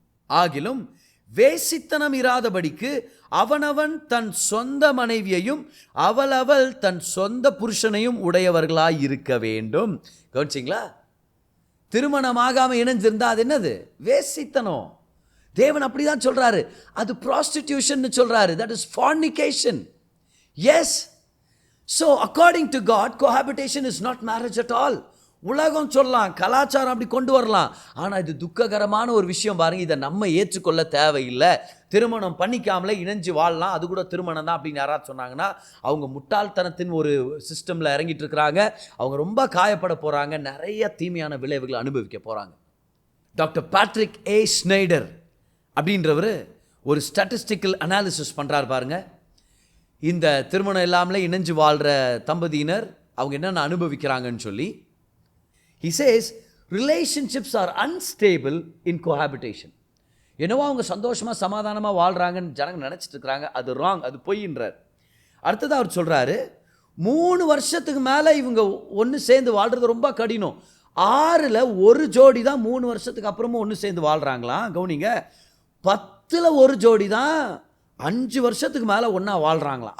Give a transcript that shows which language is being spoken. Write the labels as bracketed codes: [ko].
[ta] ஆகிலும் வேசித்தனம் இராதபடிக்கு அவனவன் தன் சொந்த மனைவியையும் அவள் தன் சொந்த புருஷனையும் உடையவர்களாய் இருக்க வேண்டும். கவனிச்சிங்களா? திருமணமாகாம இணைஞ்சிருந்தா அது என்னது? வேசித்தனம். தேவன் அப்படிதான் சொல்றாரு. அது ப்ராஸ்டிடியூஷன் சொல்றாரு. [en] That is fornication. Yes. So according to God, cohabitation is not marriage at all. [ta] உலகம் சொல்லலாம், கலாச்சாரம் அப்படி கொண்டு வரலாம், ஆனால் இது துக்ககரமான ஒரு விஷயம். பாருங்க, இதை நம்ம ஏற்றுக்கொள்ள தேவையில்லை. திருமணம் பண்ணிக்காமலே இணைஞ்சு வாழலாம், அது கூட திருமணம் தான் அப்படின்னு யாராவது சொன்னாங்கன்னா அவங்க முட்டாள்தனத்தின் ஒரு சிஸ்டமில் இறங்கிட்டு இருக்கிறாங்க. அவங்க ரொம்ப காயப்பட போகிறாங்க, நிறைய தீமையான விளைவுகளை அனுபவிக்க போகிறாங்க. டாக்டர் பேட்ரிக் ஏ ஸ்னைடர் அப்படின்றவர் ஒரு ஸ்டாட்டிஸ்டிக்கல் அனாலிசிஸ் பண்ணுறாரு. பாருங்க, இந்த திருமணம் இல்லாமலே இணைஞ்சு வாழ்கிற தம்பதியினர் அவங்க என்னென்ன அனுபவிக்கிறாங்கன்னு சொல்லி. [en] He says relationships are unstable in cohabitation. [ta] என்னவோ அவங்க சந்தோஷமாக சமாதானமாக வாழ்கிறாங்கன்னு ஜனங்க நினச்சிட்டு இருக்கிறாங்க. அது ராங், அது பொய்ன்றார். அடுத்தது அவர் சொல்கிறாரு, 3 வருஷத்துக்கு மேலே இவங்க ஒன்று சேர்ந்து வாழ்கிறது ரொம்ப கடினம். 6ல் 1 ஜோடி தான் 3 வருஷத்துக்கு அப்புறமும் ஒன்று சேர்ந்து வாழ்கிறாங்களாம். கவனிங்க, 10ல் 1 ஜோடி தான் 5 வருஷத்துக்கு மேலே ஒன்றா வாழ்கிறாங்களாம்.